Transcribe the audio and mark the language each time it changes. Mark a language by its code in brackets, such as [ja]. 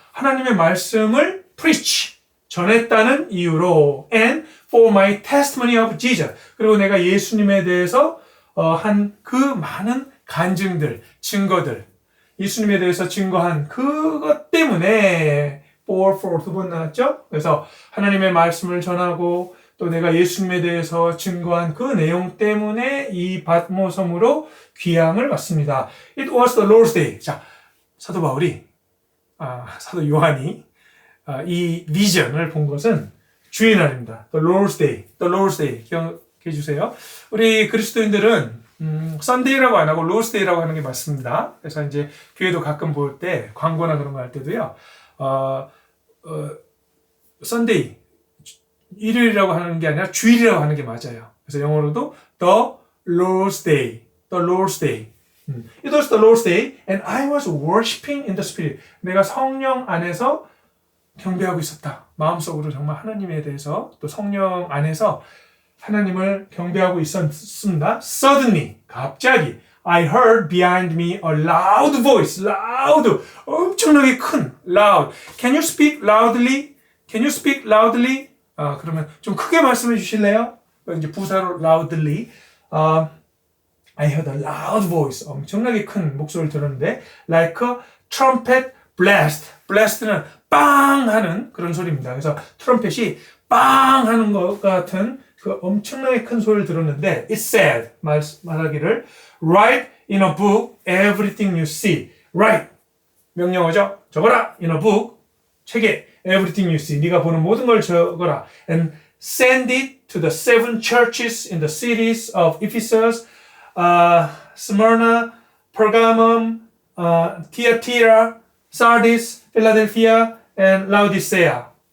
[ko] 하나님의 말씀을 preach. 전했다는 이유로 [en] and for my testimony of Jesus. [ko] 그리고 내가 예수님에 대해서 한 그 많은 간증들, 증거들, 예수님에 대해서 증거한 그것 때문에 for 두 번 나왔죠? 그래서 하나님의 말씀을 전하고 또 내가 예수님에 대해서 증거한 그 내용 때문에 이 받모섬으로 귀향을 왔습니다. [en] It was the Lord's day. [ko] 자, 사도 바울이, 사도 요한이 이 비전을 본 것은 주의 날입니다. [en] The Lord's Day, The Lord's Day [ko] 기억해 주세요. 우리 그리스도인들은 Sunday라고 안 하고 Lord's Day라고 하는 게 맞습니다. 그래서 이제 교회도 가끔 볼 때 광고나 그런 거 할 때도요, Sunday 일요일이라고 하는 게 아니라 주일이라고 하는 게 맞아요. 그래서 영어로도 [en] The Lord's Day, The Lord's Day. It was the Lord's Day, and I was worshiping in the Spirit. [ko] 내가 성령 안에서 경배하고 있었다. 마음속으로 정말 하나님에 대해서 또 성령 안에서 하나님을 경배하고 있었습니다. [en] Suddenly, [ko] 갑자기 [en] I heard behind me a loud voice. [ko] loud, 엄청나게 큰 loud. [en] Can you speak loudly? Can you speak loudly? [ko] 그러면 좀 크게 말씀해 주실래요? 이제 부사로 loudly. [en] I heard a loud voice. [ko] 엄청나게 큰 목소리를 들었는데 [en] like a trumpet blast. [ko] blast는 빵 하는 그런 소리입니다. 그래서 트럼펫이 빵 하는 것 같은 그 엄청나게 큰 소리를 들었는데 [en] it said, [ko] 말하기를 [en] write in a book everything you see. [ko] write, 명령어죠. 적어라. [en] in a book, [ko] 책에 [en] everything you see. [ko] 네가 보는 모든 걸 적어라. [en] and send it to the 7 churches in the cities of Ephesus, Smyrna, Pergamum, Thyatira, Sardis, Philadelphia, and Laodicea.